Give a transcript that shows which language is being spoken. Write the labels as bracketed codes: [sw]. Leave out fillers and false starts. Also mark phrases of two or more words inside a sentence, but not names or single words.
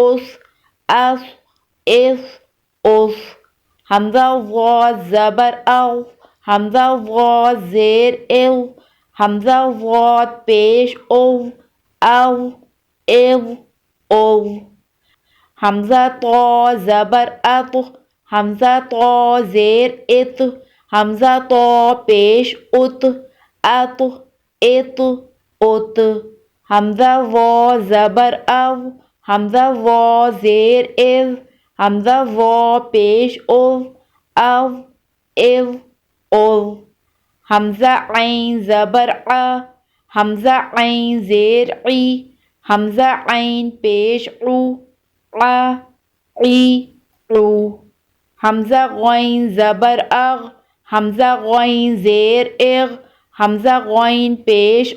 [ur] حمزہ ضاد زبر حمزہ ضاد زیر حمزہ ضاد پیش حمزہ طا زبر حمزہ طا زیر حمزہ طا پیش حمزہ وا زبر حمزہ وا زیر حمزہ وا پیش حمزہ عین زبر حمزہ عین زیر حمزہ عین پیش حمزہ غین زبر اغ، حمزہ غین زیر اغ، حمزہ غین پیش